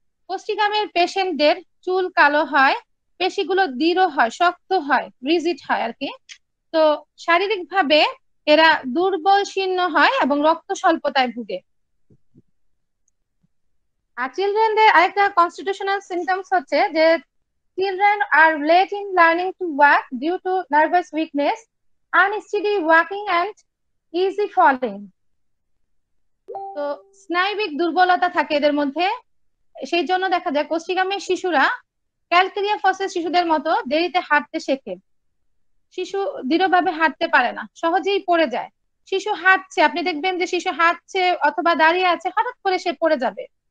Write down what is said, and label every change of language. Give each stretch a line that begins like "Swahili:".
Bangla: কোষ্ঠিকামের পেশেন্টদের চুল কালো হয়, পেশিগুলো দৃঢ় হয়, শক্ত হয়, রিজিড হয় আর কি। তো শারীরিক ভাবে এরা দুর্বল, শীর্ণ হয় এবং রক্ত স্বল্পতায় ভুগে। আর চিলড্রেনদের আরেকটা কনস্টিটিউশনাল সিমটমস হচ্ছে যে
English: children are late in learning to walk due to nervous weakness, unsteady walking, and easy falling.
Bangla: তো স্নায়বিক দুর্বলতা থাকে এদের মধ্যে, সেই জন্য দেখা যায় কোষ্ঠিকামের শিশুরা ক্যালকেরিয়া ফসের শিশুদের মতো দেরিতে হাঁটতে শেখে। শিশু দৃঢ়ভাবে হাঁটতে পারে না, সহজেই পড়ে যায়। শিশু হাঁটছে, আপনি দেখবেন যে শিশু হাঁটছে অথবা দাঁড়িয়ে আছে, হঠাৎ করে সে পড়ে যাবে।